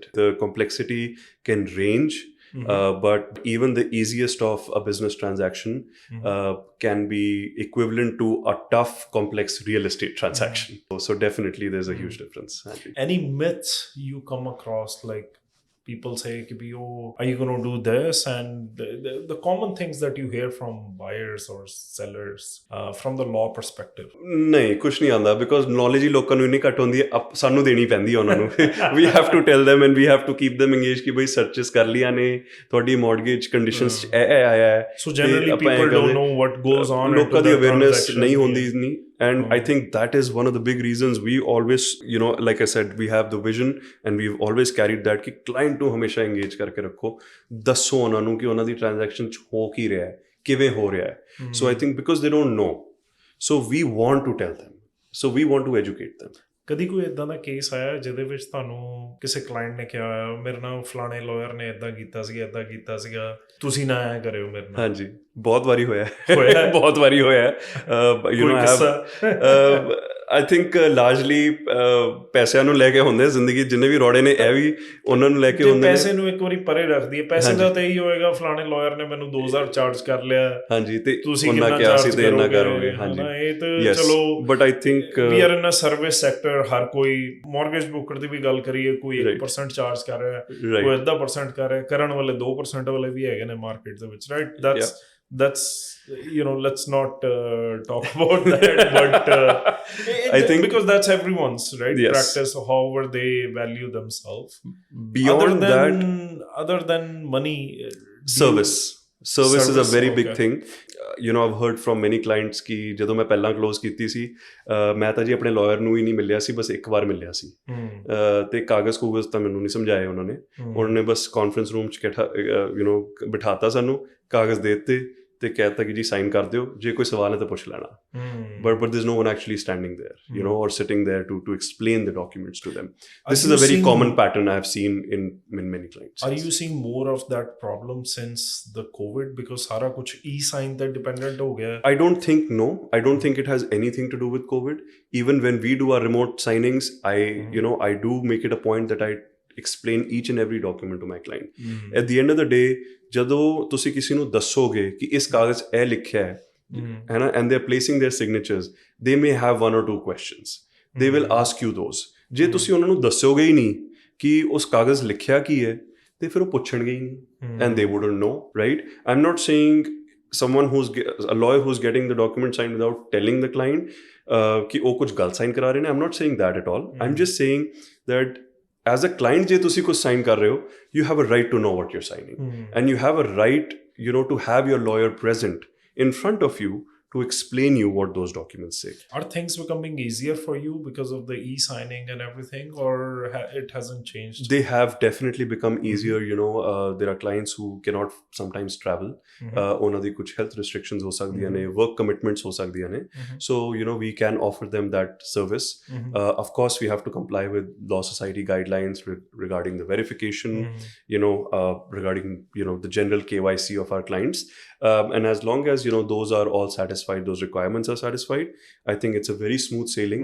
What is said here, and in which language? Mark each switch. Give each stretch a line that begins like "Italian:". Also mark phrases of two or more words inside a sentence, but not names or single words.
English: The complexity can range, but even the easiest of a business transaction can be equivalent to a tough, complex real estate transaction. So definitely there's a huge difference. Any myths you come across, like people say, are you going to do this? And the common things that you hear from buyers or sellers from the law perspective.
Punjabi: ਨਹੀਂ ਕੁਛ ਨਹੀਂ ਆਉਂਦਾ,
English: because knowledge
Punjabi: ਹੀ ਲੋਕਾਂ ਨੂੰ ਇੰਨੀ ਘੱਟ ਹੁੰਦੀ ਹੈ, ਸਾਨੂੰ ਦੇਣੀ ਪੈਂਦੀ ਹੈ ਉਹਨਾਂ ਨੂੰ.
English: We have to tell them, and we have to keep them engaged
Punjabi: ਕਿ ਬਈ searches ਕਰ ਲਿਆ ਨੇ, ਤੁਹਾਡੀ
English: mortgage conditions
Punjabi: 'ਚ ਇਹ ਆਇਆ ਹੈ.
English: So generally people don't know what goes on.
Punjabi: ਲੋਕਾਂ ਦੀ awareness ਨਹੀਂ ਹੁੰਦੀ ਨਹੀਂ.
English: And I think that is one of the big reasons we always, like I said, we have the vision, and we've always carried that
Punjabi: कि client ਨੂੰ ਹਮੇਸ਼ਾ engage ਕਰਕੇ ਰੱਖੋ, ਦੱਸੋ ਉਹਨਾਂ ਨੂੰ ਕਿ ਉਹਨਾਂ ਦੀ transaction 'ਚ ਹੋ ਕੀ ਰਿਹਾ ਹੈ, ਕਿਵੇਂ ਹੋ ਰਿਹਾ ਹੈ.
English: So I think because they don't know, so we want to tell them, so we want to educate them.
Punjabi: ਕਦੀ ਕੋਈ ਇਦਾਂ ਦਾ ਕੇਸ ਆਇਆ ਜਿਹਦੇ ਵਿੱਚ ਤੁਹਾਨੂੰ ਕਿਸੇ ਕਲਾਇੰਟ ਨੇ ਕਿਹਾ ਮੇਰੇ ਨਾਲ ਫਲਾਣੇ ਲਾਇਰ ਨੇ ਇਦਾਂ ਕੀਤਾ ਸੀਗਾ ਤੁਸੀਂ ਨਾ ਐਂ ਕਰਿਓ ਮੇਰੇ ਨਾਲ? ਹਾਂਜੀ, ਬਹੁਤ ਵਾਰੀ ਹੋਇਆ ਬਹੁਤ ਵਾਰੀ ਹੋਇਆ.
English: I think largely
Punjabi: ਪੈਸਿਆਂ ਨੂੰ ਲੈ ਕੇ ਹੁੰਦੇ ਜ਼ਿੰਦਗੀ, ਜਿੰਨੇ ਵੀ ਰੋੜੇ ਨੇ ਇਹ ਵੀ ਉਹਨਾਂ ਨੂੰ ਲੈ ਕੇ ਹੁੰਦੇ ਨੇ. ਪੈਸੇ ਨੂੰ ਇੱਕ ਵਾਰੀ ਪਰੇ ਰੱਖਦੀ ਹੈ, ਪੈਸੇ ਦਾ ਤਾਂ ਇਹੀ ਹੋਏਗਾ ਫਲਾਣੇ ਲਾਇਰ ਨੇ ਮੈਨੂੰ 2000 ਚਾਰਜ ਕਰ ਲਿਆ, ਹਾਂਜੀ, ਤੇ ਤੁਸੀਂ ਉਹਨਾਂ ਕਿਹਾ ਸੀ ਤੇ ਇੰਨਾ ਕਰੋਗੇ. ਹਾਂਜੀ, ਇਹ ਤਾਂ ਚਲੋ,
English: but I think we are in a service sector.
Punjabi: ਹਰ ਕੋਈ
English: mortgage broker
Punjabi: ਦੀ ਵੀ ਗੱਲ ਕਰੀਏ, ਕੋਈ 1% ਚਾਰਜ ਕਰ ਰਿਹਾ, ਕੋਈ 1% ਕਰ ਰਿਹਾ, ਕਰਨ ਵਾਲੇ 2% ਵਾਲੇ ਵੀ ਹੈਗੇ ਨੇ ਮਾਰਕੀਟ ਦੇ ਵਿੱਚ, ਰਾਈਟ?
English: That's let's not talk about that, but I think because that's everyone's practice, however they value themselves. Beyond other than money, service is a very big thing. I've heard from many clients
Punjabi: ਕਿ ਜਦੋਂ ਮੈਂ ਪਹਿਲਾਂ ਕਲੋਜ਼ ਕੀਤੀ ਸੀ, ਮੈਂ ਤਾਂ ਜੀ ਆਪਣੇ ਲਾਇਰ ਨੂੰ ਹੀ ਨਹੀਂ ਮਿਲਿਆ ਸੀ, ਬਸ ਇੱਕ ਵਾਰ ਮਿਲਿਆ ਸੀ, ਤੇ ਕਾਗਜ਼ ਤਾਂ ਮੈਨੂੰ ਨਹੀਂ ਸਮਝਾਏ ਉਹਨਾਂ ਨੇ ਬਸ
English: conference room
Punjabi: 'ਚ ਬਿਠਾਤਾ, ਸਾਨੂੰ ਕਾਗਜ਼ ਦੇ ਦਿੱਤੇ ਤੇ ਕਹਿਤਾ ਕਿ ਜੀ ਸਾਈਨ ਕਰ ਦਿਓ, ਜੇ ਕੋਈ ਸਵਾਲ ਹੈ ਤਾਂ ਪੁੱਛ ਲੈਣਾ.
English: But there's no one actually standing there, you know, or sitting there to explain the documents to them. This is a very common pattern I've seen in many clients. Are you seeing more of that problem since the COVID?
Hindi: Because सारा कुछ
English: e-sign that dependent
Hindi: हो गया.
English: I don't think it has anything to do with COVID. Even when we do our remote signings, I do make it a point that I explain each and every document to my client. At the end of the day,
Punjabi: ਜਦੋਂ ਤੁਸੀਂ ਕਿਸੇ ਨੂੰ ਦੱਸੋਗੇ ਕਿ ਇਸ ਕਾਗਜ਼ ਇਹ ਲਿਖਿਆ ਹੈ, ਹੈ ਨਾ,
English: and they're placing their signatures, they may have one or two questions. They will ask you those.
Punjabi: ਜੇ ਤੁਸੀਂ ਉਹਨਾਂ ਨੂੰ ਦੱਸੋਗੇ ਹੀ ਨਹੀਂ ਕਿ ਉਸ ਕਾਗਜ਼ ਲਿਖਿਆ ਕੀ ਹੈ, ਤੇ ਫਿਰ ਉਹ ਪੁੱਛਣਗੇ ਹੀ ਨਹੀਂ,
English: and they wouldn't know, right? I'm not saying a lawyer who's getting the document signed without telling the client
Punjabi: ਕਿ ਉਹ ਕੁਝ ਗਲਤ ਸਾਈਨ ਕਰਾ ਰਹੇ ਨੇ.
English: I'm not saying that at all. I'm just saying that as a client,
Punjabi: ਜੇ ਤੁਸੀਂ ਕੁਝ ਸਾਈਨ ਕਰ ਰਹੇ ਹੋ,
English: you have a right to know what you're signing, and you have a right, you know, to have your lawyer present in front of you to explain you what those documents say. Are things becoming easier for you because of the e-signing and everything, or it hasn't changed? They have definitely become easier. You know, there are clients who cannot sometimes travel.
Punjabi: ਉਹਨਾਂ ਦੀ ਕੁਝ
English: health restrictions
Punjabi: ਹੋ ਸਕਦੀਆਂ ਨੇ,
English: work commitments
Punjabi: ਹੋ ਸਕਦੀਆਂ ਨੇ.
English: So, you know, we can offer them that service. Of course, we have to comply with Law Society guidelines regarding the verification, you know, regarding, you know, the general KYC of our clients. And as long as, you know, those are all satisfied, those requirements are satisfied, I think it's a very smooth sailing.